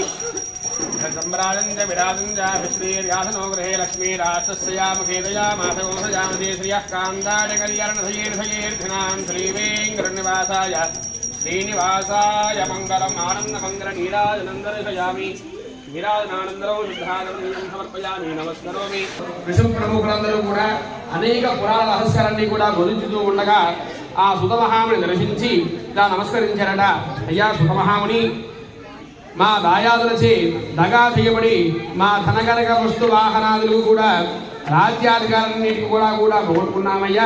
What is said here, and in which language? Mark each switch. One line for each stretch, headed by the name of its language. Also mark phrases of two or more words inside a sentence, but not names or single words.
Sanskrit: सम्राजञ्च विराजञ्च श्रीर्याजनो गृहे लक्ष्मी राष्ट्रस्यामुखेनया माधवोऽसुजामति श्रियः कान्दाय कल्याणधयेर्धयेर्धनां श्रीवेङ्कटनिवासाय श्रीनिवासाय मङ्गलम् आनन्दमङ्गलनीराजनं दर्शयामि। नीराजनानन्दरं शुद्धानन्दं समर्पयामि नमस्करोमि।
Telugu: విశ్వ ప్రముఖులందరూ కూడా అనేక పురాణ రహస్యాలన్నీ కూడా బోధించుతూ ఉండగా ఆ సుతమహాముని దర్శించి ఇలా నమస్కరించారట. అయ్యా సుతమహాముని, మా దాయాదులచే దగా చేయబడి మా ధనకనక వస్తు వాహనాదులు కూడా రాజ్యాధికారాలన్నిటికీ కూడా పోగొట్టుకున్నామయ్యా.